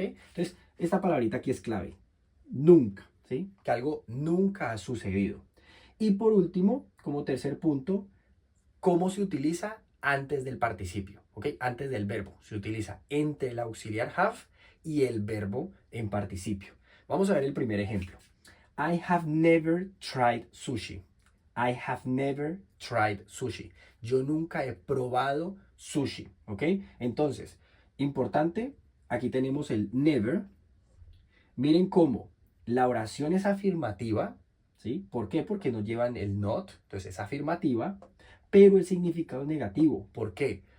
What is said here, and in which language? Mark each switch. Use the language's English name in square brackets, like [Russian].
[Spanish] Entonces, esta palabrita aquí es clave, nunca, ¿sí? Que algo nunca ha sucedido. Y por último, como tercer punto, ¿cómo se utiliza antes del participio? ¿Ok? Antes del verbo. Se utiliza entre el auxiliar have y el verbo en participio. Vamos a ver el primer ejemplo. [English] I have never tried sushi. I have never tried sushi. [Spanish] Yo nunca he probado sushi. ¿Ok? Entonces, importante, aquí tenemos el never. Miren cómo la oración es afirmativa, ¿sí? ¿Por qué? Porque no llevan el not, entonces es afirmativa, pero el significado es negativo. ¿Por qué?